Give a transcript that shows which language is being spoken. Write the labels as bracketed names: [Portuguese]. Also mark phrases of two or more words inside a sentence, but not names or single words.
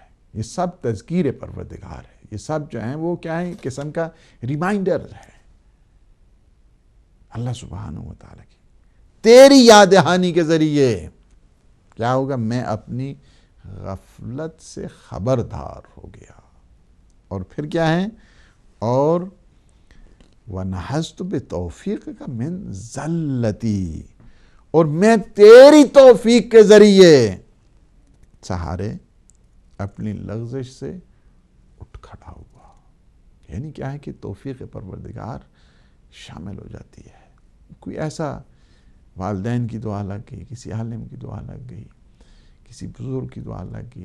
[Urdu] یہ سب تذکیر پروردگار ہے، یہ سب جو ہیں وہ کیا ہے، قسم کا ریمائنڈر ہے اللہ [Arabic] سبحانہ و تعالیٰ [Urdu] کی۔ تیری یاد دہانی کے ذریعے کیا ہوگا، میں اپنی غفلت سے خبردار ہو گیا۔ اور پھر کیا ہے، اور [Arabic] وَنَحَزْتُ بِتَوْفِيقِكَ مِنْ زَلَّتِي، [Urdu] اور میں تیری توفیق کے ذریعے سہارے اپنی لغزش سے اٹھ کھڑا ہوا۔ یعنی کیا ہے کہ توفیق پروردگار شامل ہو جاتی ہے۔ کوئی ایسا والدین کی دعا لگ گئی، کسی عالم کی دعا لگ گئی، کسی بزرگ کی دعا لگ گئی،